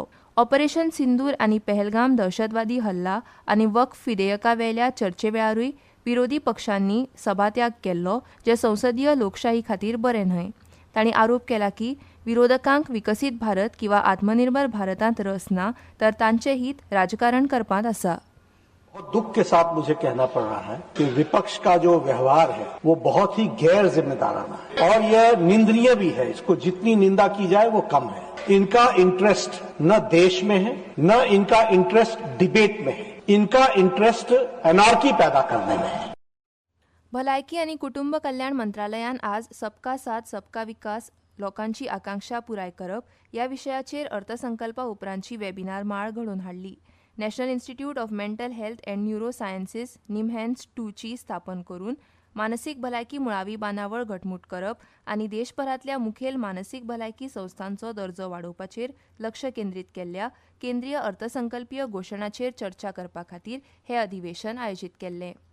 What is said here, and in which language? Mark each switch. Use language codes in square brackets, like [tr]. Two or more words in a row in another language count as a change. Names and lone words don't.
[kok] ऑपरेशन सिंदूर आनी पहलगाम दहशतवादी हल्ला आनी वक्फ विधेयकावेल्या चर्चे वेळारूय विरोधी पक्षांनी सभात्याग केल्लो, जे संसदीय लोकशाही खातीर बरें न्हय. तांणी आरोप केला की विरोधकांक विकसीत भारत किंवा आत्मनिर्भर भारतांत रस ना तर तांचें हित राजकारण करपांत आसा. [hi] बहुत दुख के साथ मुझे कहना पड़ रहा है कि विपक्ष का जो व्यवहार है वो बहुत ही गैर जिम्मेदाराना है और यह निंदनीय भी है. इसको जितनी निंदा की जाए वो कम है. इनका इंटरेस्ट न देश में है, न इनका इंटरेस्ट डिबेट में है. इनका इंटरेस्ट एनार्की पैदा करने में है. [kok] भलायकी आनी कुटुंब कल्याण मंत्रालयान आज [hi] सबका साथ सबका विकास [kok] लोकांची आकांक्षा पुराय करप ह्या विशयाचेर अर्थसंकल्पा उपरांतची वेबिनार माळ घडोवन हाडली. नॅशनल इन्स्टिट्यूट ऑफ मेंटल हेल्थ अँड न्यूरो सायन्सीस निमहॅन्स 2 ची स्थापन करून मानसीक भलायकी मुळावी बांदावळ घटमूट करप आनी देशभरांतल्या मुखेल मानसीक भलायकी संस्थांचो दर्जो वाडोवपाचेर लक्ष केंद्रीत केल्ल्या केंद्रीय अर्थसंकल्पीय घोशणाचेर चर्चा करपा खातीर हे अधिवेशन आयोजीत केल्लें.